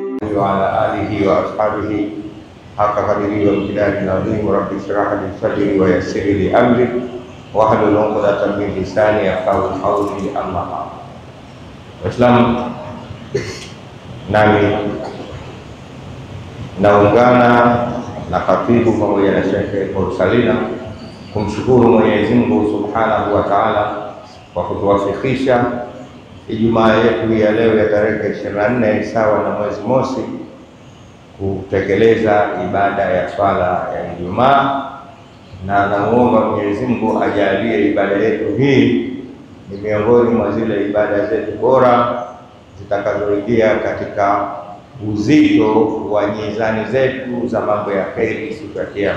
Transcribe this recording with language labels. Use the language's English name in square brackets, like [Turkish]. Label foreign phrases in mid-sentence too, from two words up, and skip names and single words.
[Arabic] وعلى آله وأصحابه حق قدره وامتداد العظيم. رب اشرح لي صدري ويسر لي أمري واحلل عقدة من لساني يفقهوا قولي. أما بعد. [Swahili] Waislamu, nami naungana na khatibu pamoja na Sheikh Mursalina kumshukuru Mwenyezi Mungu [Arabic] سبحانه وتعالى [Swahili] kwa kutuwafikisha Ijumaa yetu ya leo ya tarehe 24 sawa na mwezi mosi kutekeleza ibada ya swala ya Ijumaa, na namuomba Mwenyezi Mungu ajalie ibada yetu hii ni miongoni mwa zile ibada zetu bora zitakazoingia katika uzito wa mizani zetu za mambo ya kheri siku ya Kiyama.